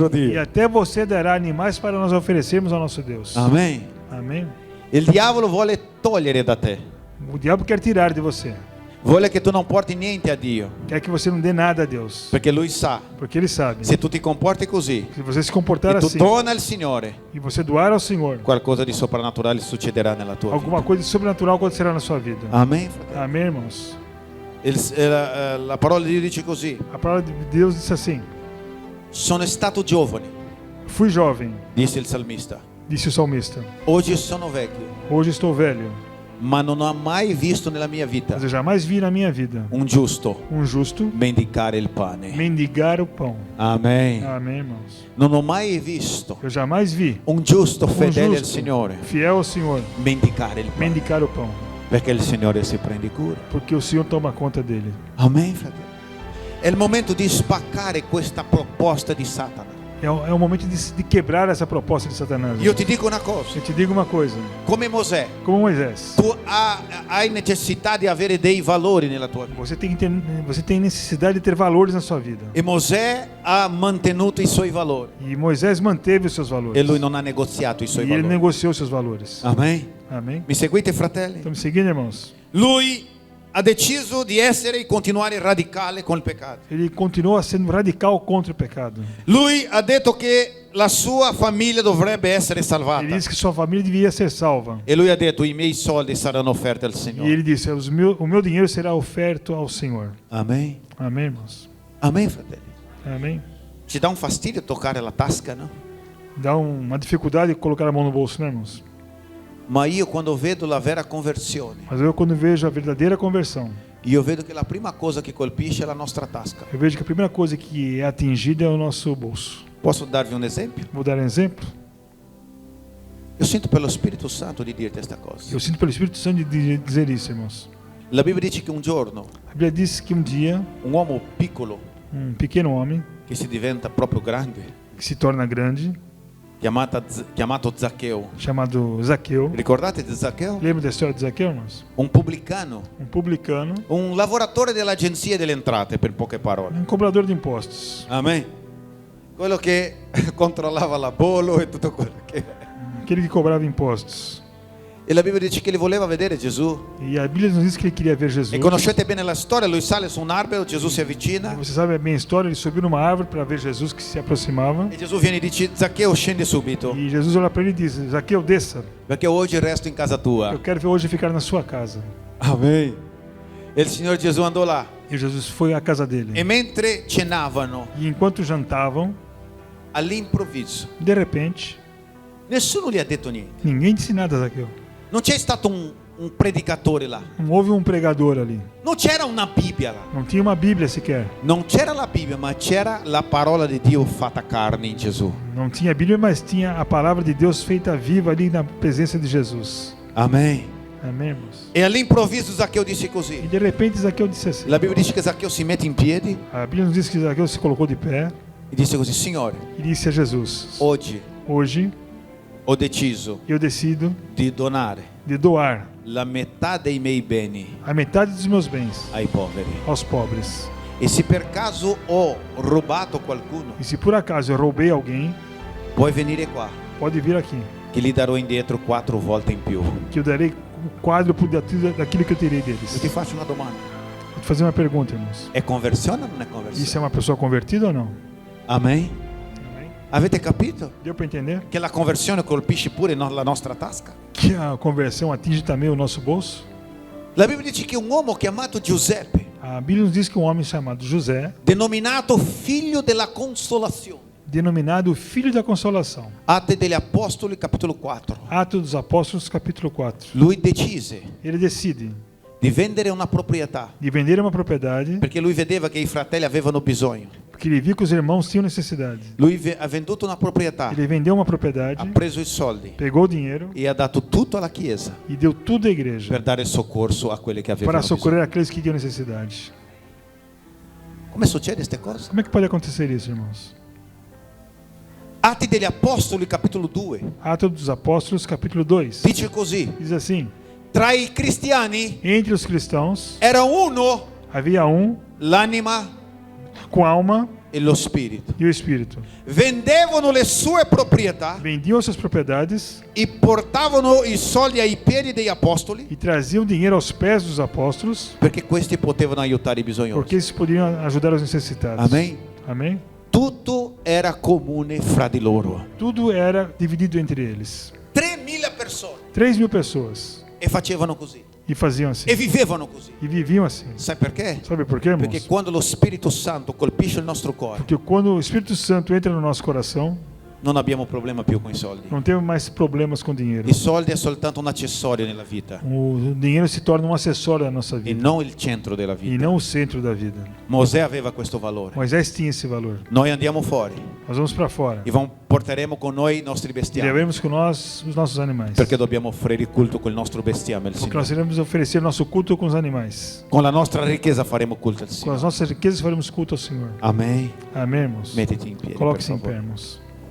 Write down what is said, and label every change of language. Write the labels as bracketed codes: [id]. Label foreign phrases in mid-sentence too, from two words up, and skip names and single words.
[it] E Dio. [pt] até você dará animais para nós oferecermos ao nosso Deus. [it] Amen. [pt] Amém? [it] Il diavolo vuole togliere da te, [pt] O diabo quer tirar de você. [it] vuole che tu non porti niente a Dio, [pt] Quer que você não dê nada a Deus. [it] perché lui sa, [pt] Porque ele sabe. [it] se tu ti comporti così [pt] Se você se comportar [it] e tu [pt] assim [it] dona al Signore, [pt] e você doar ao Senhor, [it] qualcosa di soprannaturale succederà nella tua [pt] alguma [it] vita. [pt] coisa sobrenatural acontecerá na sua vida. [it] Amen, fratello. [pt] Amém, irmãos? [it] La parola di Dio dice così: [pt] A palavra de Deus disse assim: [it] sono stato giovane, [pt] fui jovem, [it] disse il salmista, [pt] disse o salmista. [it] oggi sono vecchio, [pt] Hoje estou velho, [it] ma non ho mai visto nella mia vita [pt] mas eu jamais vi na minha vida [it] un giusto [pt] um justo [it] mendicare il pane. [pt] mendigar o pão. [it] Amen. [pt] Amém, irmãos? [it] Non ho mai visto [pt] Eu jamais vi [it] un giusto fedele al [pt] justo, [it] Signore [pt] fiel ao Senhor, [it] mendicare il pane, [pt] mendigar o pão, [it] perché il Signore si prende cura. [pt] porque o Senhor toma conta dele. [it] Amen, fratello. È il momento di spaccare questa proposta di Satana. [pt] É o momento de quebrar essa proposta de Satanás. [it] Io ti dico una cosa, [pt] Eu te digo uma coisa, [it] come Mosè, [pt] como Moisés, [it] tu hai necessità di avere dei valori nella tua vita. [pt] você tem necessidade de ter valores na sua vida. [it] E Mosè ha mantenuto i suoi valori [pt] E Moisés manteve os seus valores. [it] e lui non ha negoziato i suoi [pt] E ele [it] valori. [pt] negociou seus valores. [it] Amen. [pt] Amém? [it] Mi seguite, fratelli? [pt] Estão me seguindo, irmãos? [it] Lui ha deciso di essere e continuare radicale con il peccato. [pt] Ele continua sendo radical contra o pecado. [it] Lui ha detto che la sua famiglia dovrebbe essere salvata. [pt] Ele disse que sua família devia ser salva. [it] E lui ha detto i miei soldi saranno offerti al [pt] E [it] Signore. [pt] ele disse: o meu dinheiro será oferto ao Senhor. [it] Amen. [pt] Amém, irmãos? [it] Amen, fratelli. [pt] Amém? [it] Ci dà un fastidio toccare la tasca, no? [pt] Dá uma dificuldade de colocar a mão no bolso, né, irmãos? [it] Ma io quando vedo la vera conversione, [pt] Mas eu, quando vejo a verdadeira conversão, [it] io vedo che la prima cosa che colpisce è la nostra tasca. [pt] eu vejo que a primeira coisa que é atingida é o nosso bolso. [it] Posso darvi un esempio? [pt] Vou dar um exemplo. [it] Io sento per lo Spirito Santo di dirti questa cosa. [pt] Eu sinto pelo Espírito Santo de dizer isso, irmãos. [it] La Bibbia dice che un giorno [pt] A Bíblia diz que um dia, [it] un uomo piccolo [pt] um pequeno homem [it] che si diventa proprio grande, [pt] que se torna grande, [it] chiamato Zaccheo. [pt] chamado Zaqueu. [it] Ricordate di Zaccheo? [pt] Lembra da história de Zaqueu, irmãos? [it] Un pubblicano, [pt] Um publicano, [it] un lavoratore dell'agenzia delle entrate, per poche parole. [pt] um cobrador de impostos. [it] Amen. Quello che controllava la bollo e tutto quello che... [pt] Aquele que cobrava impostos. [it] E la Bibbia dice che li voleva vedere Gesù. [pt] E a Bíblia nos diz que ele queria ver Jesus. [it] E conoscete bene la storia, lui sale su un albero, Gesù si avvicina [pt] Você sabe bem a história, ele subiu numa árvore para ver Jesus que se aproximava. [it] e Gesù viene e dice: Zaccheo, scendi subito, [pt] E Jesus olha para ele e diz: Zaqueu, desça. [it] perché oggi resto in casa tua. [pt] Eu quero ver hoje ficar na sua casa. [it] Amen. E il Signore Gesù andò là [pt] E Jesus foi à casa dele. [it] e mentre cenavano, [pt] E enquanto jantavam, [it] all'improvviso, [pt] de repente, [it] nessuno gli ha detto niente. [pt] ninguém disse nada a Zaqueu. [it] Non c'è stato un predicatore là. [pt] Não houve um pregador ali. [it] Non c'era una Bibbia là. [pt] Não tinha uma Bíblia sequer. [it] Non c'era la Bibbia, ma c'era la parola di Dio fatta carne in Gesù. [pt] Não tinha Bíblia, mas tinha a palavra de Deus feita viva ali na presença de Jesus. [it] Amen. [pt] Amém, irmãos? [it] E all'improvviso Zaccheo disse [pt] E [it] così. [pt] de repente Zaqueu disse assim. [it] La Bibbia dice che Zaccheo si mette in piedi [pt] A Bíblia nos diz que Zaqueu se colocou de pé [it] e disse così: Signore, [pt] e disse a Jesus: [it] oggi [pt] Hoje [it] ho deciso [pt] eu decido [it] di donare [pt] de doar [it] la metà dei miei beni [pt] a metade dos meus bens [it] ai poveri. [pt] aos pobres. [it] E se per caso ho rubato qualcuno, [pt] E se por acaso eu roubei alguém, [it] puoi venire qua, [pt] pode vir aqui, [it] che gli darò indietro 4 volte in più. [pt] que eu darei o quádruplo daquilo que eu terei [it] Io [pt] deles. [it] ti faccio una domanda: [pt] Vou te fazer uma pergunta, irmãos. [it] è conversione o non è [pt] Isso é [it] conversione? [pt] uma pessoa convertida ou não? [it] Amen? [pt] Amém? [it] Avete capito? [pt] Deu para entender? [it] Che la conversione colpisce pure la nostra tasca? [pt] Que a conversão atinge também o nosso bolso? [it] La Bibbia dice che un uomo chiamato Giuseppe, [pt] A Bíblia nos diz que um homem chamado José, [it] denominato figlio della consolazione, [pt] denominado Filho da Consolação, [it] Atti degli Apostoli capitolo 4, [pt] Atos dos Apóstolos, capítulo 4, [it] lui decise [pt] ele decide [it] di vendere una proprietà [pt] de vender uma propriedade, [it] perché lui vedeva che i fratelli avevano bisogno. [pt] porque ele viu que os irmãos tinham necessidade. [it] Lui ha venduto una proprietà, [pt] Ele vendeu uma [it] ha [pt] propriedade, [it] preso i soldi [pt] pegou o dinheiro [it] e ha dato tutto alla chiesa [pt] e deu tudo à igreja [it] per dare soccorso a quelli che avevano [pt] para [it] bisogno. [pt] socorrer aqueles que tinham necessidade. [it] Come succede queste cose? [pt] Como é que pode acontecer isso, irmãos? [it] Atti degli Apostoli capitolo 2 [pt] Atos dos Apóstolos, capítulo 2, [it] dice così: [pt] diz assim: [it] tra i cristiani [pt] entre os cristãos [it] era uno [pt] havia um [it] l'anima [pt] com alma [it] e lo spirito. [pt] e o espírito. [it] Vendevano le sue proprietà [pt] Vendiam suas propriedades [it] e portavano i soldi ai piedi degli apostoli [pt] e traziam dinheiro aos pés dos apóstolos, [it] perché questi potevano aiutare i bisognosi. [pt] porque eles poderiam ajudar os necessitados. Amém? Amém? [it] Tutto era comune fra di loro. [pt] Tudo era dividido entre eles. [it] 3.000 persone [pt] 3.000 pessoas. [it] e facevano così [pt] E faziam assim. [it] e vivevano così. [pt] E viviam assim. [it] Sai perché? [pt] Sabe por quê, [it] Perché [pt] irmãos? [it] quando lo Spirito Santo colpisce il nostro cuore, [pt] Porque quando o Espírito Santo entra no nosso coração, [it] non abbiamo problema più con i soldi. [pt] não temos mais problemas com dinheiro. [it] I soldi è soltanto un accessorio nella vita [pt] O dinheiro se torna um acessório da nossa [it] e [pt] vida [it] non il centro della [pt] e [it] vita. [pt] não o centro da vida. [it] Mosè aveva questo valore. [pt] Moisés tinha esse valor. [it] Noi andiamo fuori [pt] Nós vamos para fora [it] e porteremo con noi i nostri [pt] e [it] bestiami [pt] levemos com nós os nossos animais. [it] perché dobbiamo offrire il culto col nostro bestiame al [pt] Porque nós [it] Signore. [pt] iremos oferecer nosso culto com os animais. [it] Con la nostra ricchezza faremo culto al [pt] Com as [it] Signore. [pt] nossas riquezas faremos culto ao Senhor. [it] Amen. [pt] Amém, irmãos? [it] Mettiti in piedi, per [pt] Coloque-se em pé, [it] favore. [pt] irmãos.